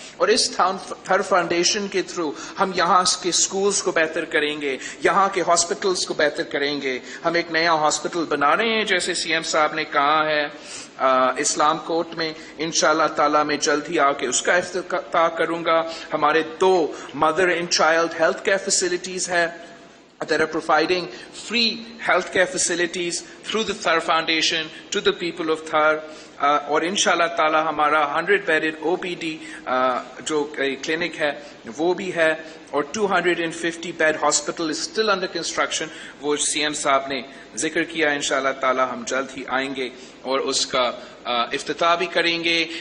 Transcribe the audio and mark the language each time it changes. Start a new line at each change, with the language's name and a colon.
Urdu: اور اس تھر فاؤنڈیشن کے تھرو ہم یہاں کے سکولز کو بہتر کریں گے, یہاں کے ہاسپٹلز کو بہتر کریں گے. ہم ایک نیا ہاسپٹل بنا رہے ہیں جیسے سی ایم صاحب نے کہا ہے اسلام کوٹ میں, انشاءاللہ تعالی میں جلد ہی آ کے اس کا افتتاح کروں گا. ہمارے 2 mother and child health care facilities ہے
English: that are providing free healthcare facilities through the Thar Foundation to the people of Thar.
Urdu: اور انشاءاللہ تعالی ہمارا 100 bedded OPD جو کلینک ہے وہ بھی ہے, اور
English: 250 bed hospital is still under construction,
Urdu: وہ سی ایم صاحب نے ذکر کیا. انشاءاللہ تعالی ہم جلد ہی آئیں گے اور اس کا افتتاح بھی کریں گے.